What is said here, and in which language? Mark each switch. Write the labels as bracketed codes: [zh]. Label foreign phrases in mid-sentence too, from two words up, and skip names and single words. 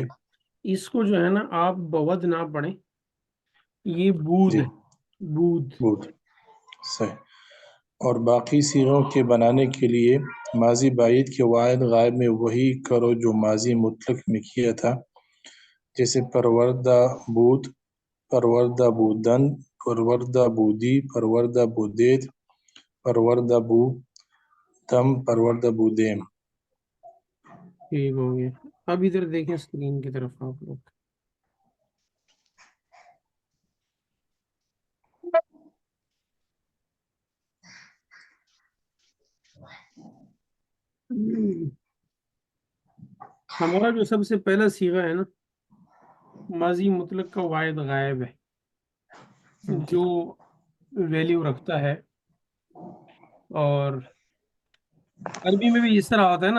[ur] اس کو جو ہے نا آپ بود نہ پڑھیں، یہ بود جی ہے، بود۔ بود صحیح۔ اور باقی صیغوں کے بنانے کے لیے ماضی بعید کے واحد غائب میں وہی کرو جو ماضی مطلق میں کیا تھا، جیسے [fa] پروردہ بود، پروردہ بودن، پروردہ بودی، پروردہ بودید، پروردہ بو دم، پروردہ بودیم۔ [ur] ٹھیک ہو گیا۔ اب ادھر دیکھیں اسکرین کی طرف آپ لوگ۔ ہمارا جو سب سے پہلا صیغہ ہے نا، ماضی مطلق کا واحد غائب ہے، جو ویلیو رکھتا ہے، اور عربی میں بھی اس طرح ہوتا ہے نا۔